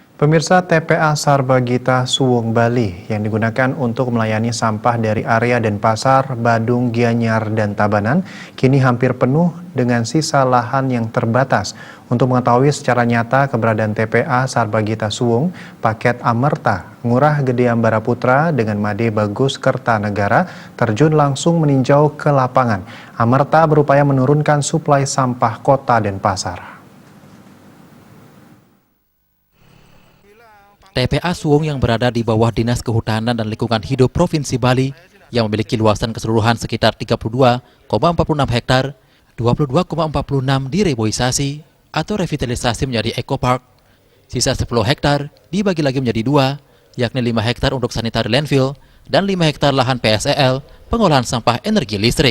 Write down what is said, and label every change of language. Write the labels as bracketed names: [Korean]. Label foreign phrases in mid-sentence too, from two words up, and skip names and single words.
[Indonesian] Pemirsa, TPA Sarbagita Suwung Bali yang digunakan untuk melayani sampah dari area Denpasar, Badung, Gianyar, dan Tabanan kini hampir penuh dengan sisa lahan yang terbatas. Untuk mengetahui secara nyata keberadaan TPA Sarbagita Suwung, Paket Amerta, Ngurah Gede Ambara Putra dengan Made Bagus Kertanegara terjun langsung meninjau ke lapangan. Amerta berupaya menurunkan suplai sampah kota Denpasar. TPA Suwung yang berada di bawah Dinas Kehutanan dan Lingkungan Hidup Provinsi Bali yang memiliki luasan keseluruhan sekitar 32,46 hektar, 22,46 direboisasi atau revitalisasi menjadi ekopark. Sisa 10 hektar dibagi lagi menjadi 2, yakni 5 hektar untuk [English] sanitary landfill [Indonesian] dan 5 hektar lahan PSEL pengolahan sampah energi listrik.